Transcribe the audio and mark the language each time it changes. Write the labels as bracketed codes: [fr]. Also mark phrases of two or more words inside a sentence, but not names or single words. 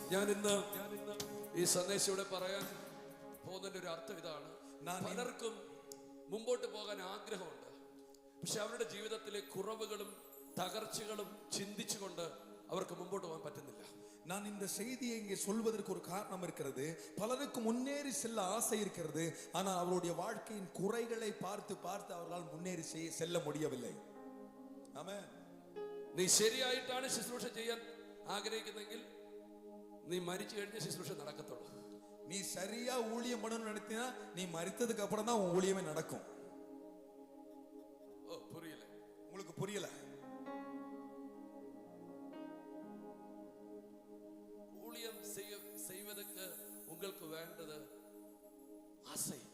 [ml] ഇന്ന് ഈ സന്ദേശം ഇവിടെ പറയാൻ പോകുന്നതിന്റെ ഒരു അർത്ഥം ഇതാണ്. പലർക്കും മുമ്പോട്ട് പോകാൻ ആഗ്രഹമുണ്ട്, പക്ഷെ അവരുടെ ജീവിതത്തിലെ കുറവുകളും തകർച്ചകളും ചിന്തിച്ചുകൊണ്ട് അവർക്ക് മുമ്പോട്ട് പോകാൻ പറ്റുന്നില്ല. [ta] நான் இந்த செய்தியை இங்கே சொல்வதற்கு ஒரு காரணம் இருக்கிறது. பலருக்கு முன்னேறி செல்ல ஆசை இருக்கிறது, ஆனால் அவருடைய வாழ்க்கையின் குறைகளை பார்த்து பார்த்து அவர்களால் முன்னேறி செல்ல முடியவில்லை. ஆமென். [ml] നീ ശരിയായിട്ടാണ് ശുശ്രൂഷ ചെയ്യാൻ ആഗ്രഹിക്കുന്നെങ്കിൽ നീ മരിച്ചു കഴിഞ്ഞ ശുശ്രൂഷ നടക്കത്തുള്ളൂ. [ta] நீ சரியா ஊழியம் பண்ணணும்னு நினைத்தீனா நீ மரித்ததுக்கு அப்புறம் தான் உன் ஊழியமே நடக்கும். ஓ, புரியல? உங்களுக்கு புரியல? ஊழியம் செய்வதற்கு உங்களுக்கு வேண்டது ஆசை.